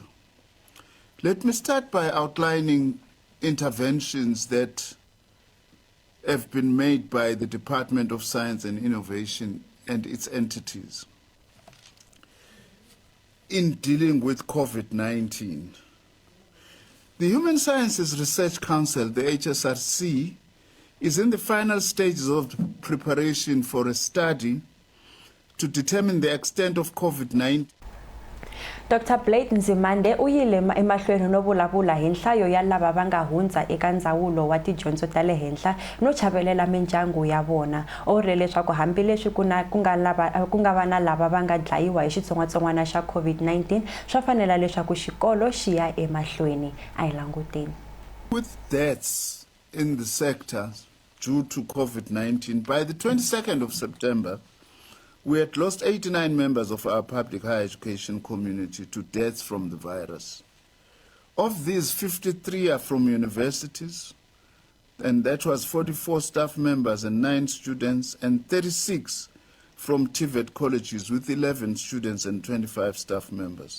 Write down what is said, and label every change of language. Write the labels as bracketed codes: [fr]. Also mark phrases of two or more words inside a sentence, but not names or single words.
[en] Let me start by outlining interventions that have been made by the Department of Science and Innovation and its entities in dealing with COVID-19. The Human Sciences Research Council, the HSRC, is in the final stages of preparation for a study to determine the extent of COVID-19. [ts] Dr. Blade Nzimande u yile emahlweni no vulavula hi nhlayo ya lava va nga hundza eka ndzawulo wa tidyondzo ta le henhla no chavelela mindyangu ya vona. U vule leswaku hambileswi ku nga va na lava va nga dlayiwa hi xitsongwatsongwana xa COVID-19 swa fanela leswaku xikolo xi ya emahlweni. A hi languteni. [en] With deaths in the sector due to COVID-19, by the 22nd of September, we had lost 89 members of our public higher education community to deaths from the virus. Of these, 53 are from universities, and that was 44 staff members and 9 students, and 36 from TVET colleges with 11 students and 25 staff members.